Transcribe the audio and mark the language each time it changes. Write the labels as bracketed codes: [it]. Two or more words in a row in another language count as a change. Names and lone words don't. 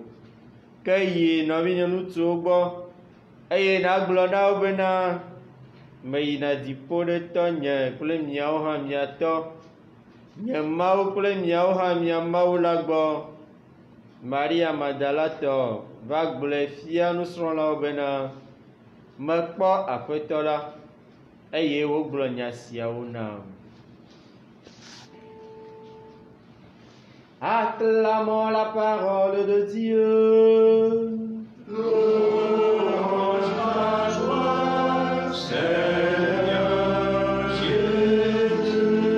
[ee] Ke yi nɔvinye ŋutsuwo gbɔ, eye nàgblɔ na wo bena, meyina dziƒo ɖe tɔ nye kple miawo hã miatɔ, nye Mawu kple miawo hã mia Mawu la gbɔ. Maria Magdalatɔ va gblɔe fia nusrɔ̃lawo bena, mekpɔ Aƒetɔ la, eye wogblɔ nya siawo nam. [fr] Acclamons la parole de Dieu. Louange à toi, Seigneur Jésus.